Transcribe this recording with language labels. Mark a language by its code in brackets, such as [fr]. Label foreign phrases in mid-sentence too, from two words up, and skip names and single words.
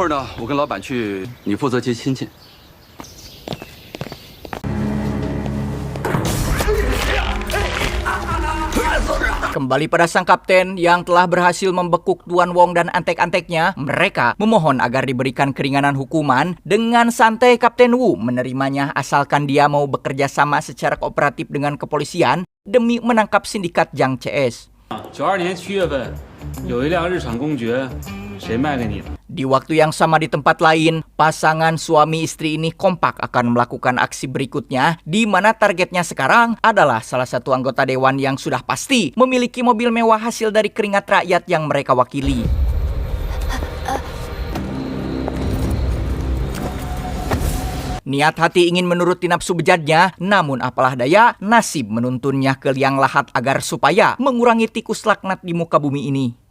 [id] Kembali pada sang kapten yang telah berhasil membekuk Tuan Wong dan antek-anteknya, mereka memohon agar diberikan keringanan hukuman. Dengan santai Kapten Wu menerimanya asalkan dia mau bekerja sama secara kooperatif dengan kepolisian demi menangkap sindikat Jang CS. [zh] 92年7月份，有一辆日产公爵，谁卖给你的？ [id] Di waktu yang sama di tempat lain, pasangan suami istri ini kompak akan melakukan aksi berikutnya, di mana targetnya sekarang adalah salah satu anggota dewan yang sudah pasti memiliki mobil mewah hasil dari keringat rakyat yang mereka wakili. Niat hati ingin menuruti nafsu bejatnya, namun apalah daya, nasib menuntunnya ke liang lahat agar supaya mengurangi tikus laknat di muka bumi ini.